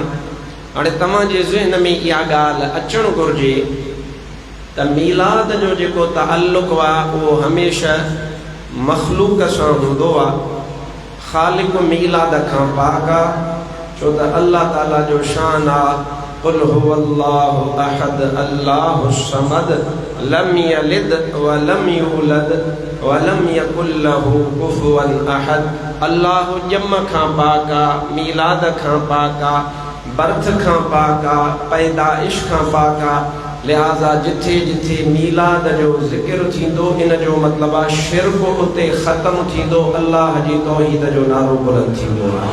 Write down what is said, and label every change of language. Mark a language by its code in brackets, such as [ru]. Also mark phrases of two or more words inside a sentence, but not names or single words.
[sd] हाणे तव्हांजे ज़हन में इहा ॻाल्हि अचणु घुरिजे त मीलाद जो जेको ताल्लुक़ आहे उहो हमेशह मख़लूक़ सां हूंदो आहे। ख़ालिक़ मीलाद खां पाक आहे, छो त अल्लाह ताला जो शान आहे [ar] قل هو الله أحد الله الصمد لم يلد ولم يولد ولم يكن له كفوا أحد. [sd] अल्लाह ॼम खां पाक आहे, मीलाद खां पाक आहे, बर्थ खां पाक आहे, पैदाइश खां पाक आहे। लिहाज़ा जिथे जिथे मीलाद जो ज़िक्र थींदो इन जो मतलब आहे शिर्क उते ख़त्म थींदो, अल्लाह जी तौहीद जो नारो बुलंद थींदो।